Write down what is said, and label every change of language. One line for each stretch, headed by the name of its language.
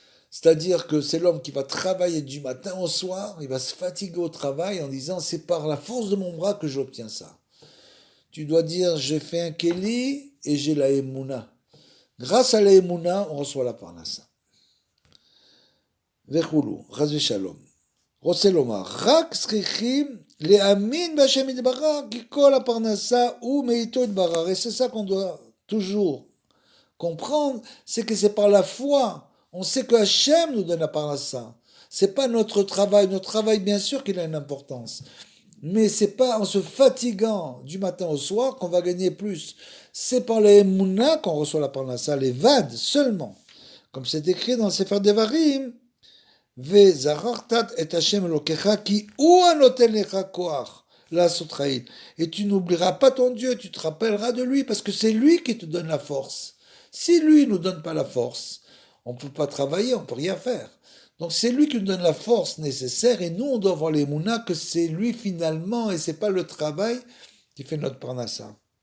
French: C'est-à-dire que c'est l'homme qui va travailler du matin au soir, il va se fatiguer au travail en disant c'est par la force de mon bras que j'obtiens ça. Tu dois dire j'ai fait un keli et j'ai la émouna. Grâce à la émouna, on reçoit la parnassa.
Hebrew: Vechulu, chas v'shalom. רוצה לומר, רק צריכים להאמין בהשם יתברך, כי כל הפרנסה הוא מאיתו יתברך.
French: Et c'est ça qu'on doit toujours comprendre, c'est que c'est par la foi. On sait que Hachem nous donne la parnassa. C'est pas notre travail. Notre travail, bien sûr qu'il a une importance. Mais c'est pas en se fatiguant du matin au soir qu'on va gagner plus. C'est par les émouna qu'on reçoit la parnassa, les vades seulement. Comme c'est écrit dans le Sefer Devarim,
Hebrew: וזכרת את השם אלוקיך כי הוא הנותן לך כוח לעשות חיל.
French: Et tu n'oublieras pas ton Dieu, tu te rappelleras de lui parce que c'est lui qui te donne la force. Si lui ne nous donne pas la force, on ne peut pas travailler, on ne peut rien faire. Donc c'est lui qui nous donne la force nécessaire et nous on doit voir les mounas que c'est lui finalement et c'est pas le travail qui fait notre parnassa.